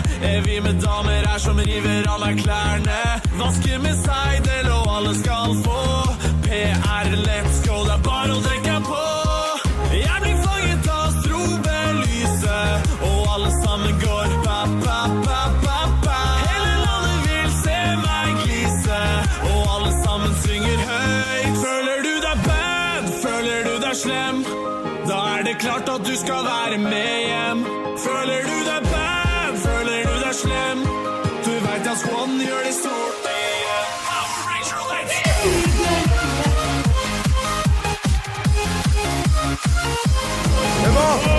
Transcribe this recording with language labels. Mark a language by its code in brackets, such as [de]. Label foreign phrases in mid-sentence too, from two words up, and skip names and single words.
[no] Vi med damer her som river av meg klærne. Vasker med seidel, og alle skal få PR, [en] let's go, [no] det er bare å trekke på. Jeg blir fanget av strobelyset, og alle sammen går ba-ba-ba-ba-ba. Hele landet vil se meg glise, og alle sammen synger høyt. Føler du deg bad? Føler du deg slem? Da det klart at du skal være med hjem. Føler du deg bad? Føler du deg slem? Du vet at squaden gjør det stort igjen. [en] Power Ranger, let's go! [fr] C'est bon!